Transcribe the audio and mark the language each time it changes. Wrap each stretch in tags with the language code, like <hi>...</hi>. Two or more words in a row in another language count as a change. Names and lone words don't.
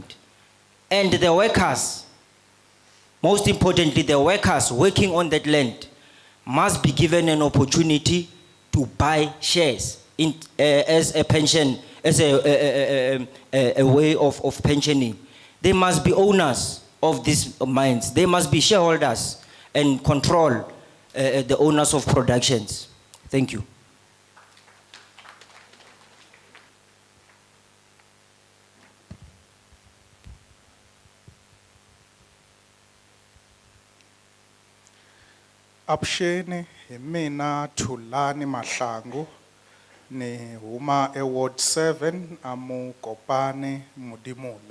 <en>And the workers, most importantly, the workers working on that land must be given an opportunity to buy shares in, as a pension, as a way of pensioning. They must be owners of these mines. They must be shareholders and control the owners of productions. Thank you.</en> <ts>Avuxeni, hi mina Tulani Mahlangu ni huma Ward 7 a Mokopane Mudimule.</ts>